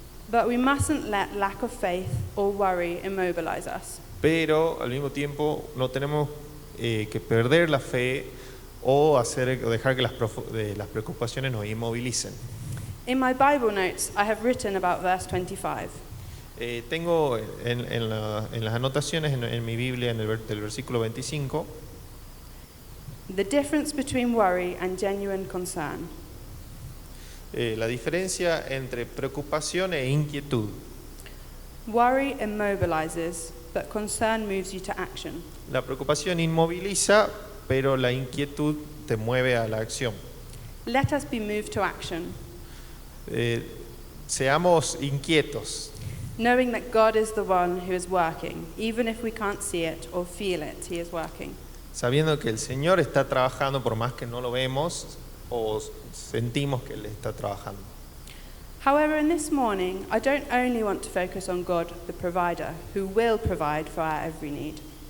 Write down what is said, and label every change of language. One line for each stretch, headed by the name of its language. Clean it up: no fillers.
English: But we mustn't let lack of faith or worry immobilize us.
Spanish: pero al mismo tiempo no tenemos que perder la fe o dejar que las preocupaciones nos inmovilicen.
English: In my Bible notes, I have written about verse 25.
Spanish: Tengo en las anotaciones en mi Biblia, del versículo 25,
English: The difference between worry and genuine concern.
Spanish: la diferencia entre preocupación e inquietud.
English: Worry immobilizes, but concern moves you to action.
Spanish: La preocupación inmoviliza, pero la inquietud te mueve a la acción.
English: Let us be moved to action,
Spanish: Seamos inquietos,
English: knowing that God is the one who is working. Even if we can't see it or feel it, he is working.
Spanish: sabiendo que el Señor está trabajando por más que no lo vemos o sentimos que Él está trabajando.
English: However, in this morning, I don't only want to focus on God, the provider, who will provide for our every need.